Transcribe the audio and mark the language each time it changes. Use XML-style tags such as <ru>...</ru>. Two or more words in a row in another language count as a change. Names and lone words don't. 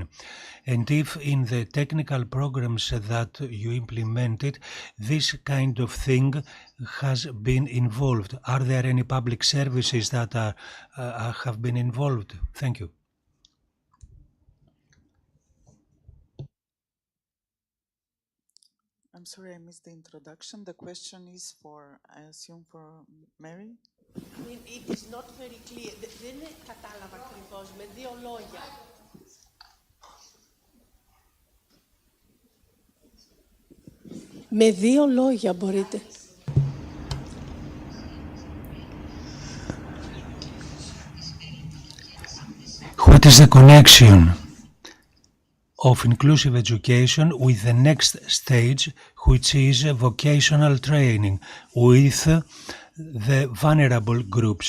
<en>And if in the technical programs that you implemented, this kind of thing has been involved, are there any public services that have been involved? Thank you. I'm sorry, I missed the introduction. The question is for, I assume, for Mary? I mean, it is not very clear.</en> <el>Δεν κατάλαβα ακριβώς, με δύο λόγια. Με δύο λόγια μπορείτε.</el> <en>What is the connection of inclusive education with the next stage, which is vocational training with the vulnerable groups?</en>